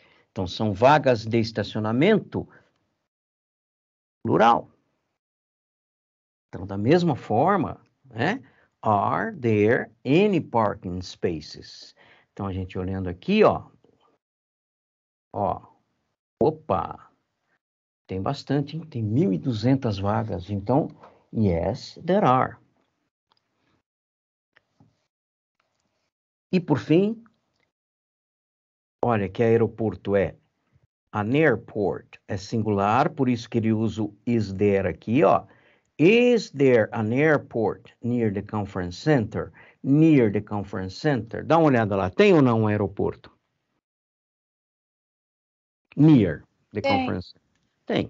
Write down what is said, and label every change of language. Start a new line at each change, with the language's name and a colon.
Portuguese: Então, são vagas de estacionamento plural. Então, da mesma forma, né?
English: Are there any parking spaces?
Portuguese: Então, a gente olhando aqui, ó. Ó. Opa! Tem bastante, hein? Tem 1.200 vagas. Então,
English: yes, there are.
Portuguese: E, por fim, olha que aeroporto é
English: an airport.
Portuguese: É singular, por isso que ele usa o
English: is there
Portuguese: aqui, ó.
English: Is there an airport near the conference center? Near the conference center.
Portuguese: Dá uma olhada lá. Tem ou não um aeroporto?
English: Near the conference center.